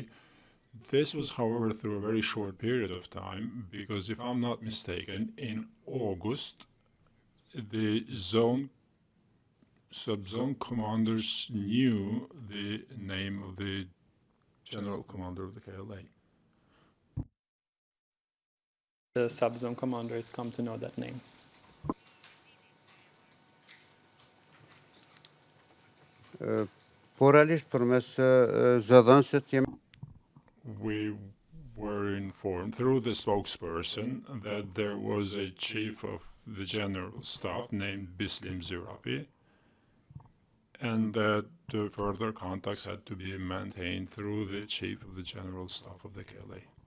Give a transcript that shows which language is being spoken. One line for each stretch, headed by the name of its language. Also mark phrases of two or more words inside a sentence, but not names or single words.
English: This was, however, through a very short period of time, because if I'm not mistaken, in August, the sub-zone commanders knew the name of the general commander of the KLA. The subzone commanders come to know that name.
Albanian: po realisht përmes zëdhënësit
English: We were informed through the spokesperson that there was a chief of the general staff named Bislim Zirapi, and that further contacts had to be maintained through the chief of the general staff of the KLA.